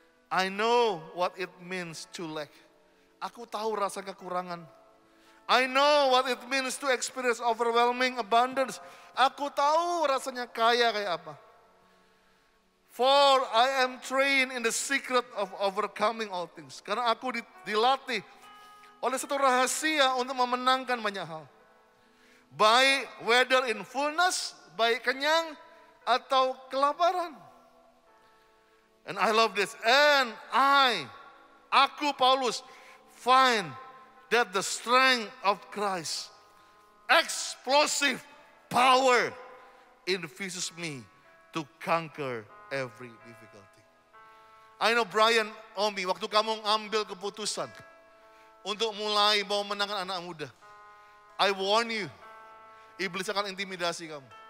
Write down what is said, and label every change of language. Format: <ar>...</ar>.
<en>I know what it means to lack.</en> <id>Aku tahu rasa kekurangan.</id> <en>I know what it means to experience overwhelming abundance.</en> <id>Aku tahu rasanya kaya kayak apa.</id> <en>For I am trained in the secret of overcoming all things.</en> <id>Karena aku dilatih oleh satu rahasia untuk memenangkan banyak hal.</id> <en>Baik whether in fullness,</en> <id>baik kenyang atau kelaparan.</id> <en>And I love this. And aku Paulus, find that the strength of Christ, explosive power, infuses me to conquer every difficulty.</en> <id>I know Brian, Omi, waktu kamu ambil keputusan untuk mulai mau menangkan anak muda,</id> <en>I warn you,</en> <id>iblis akan intimidasi kamu.</id>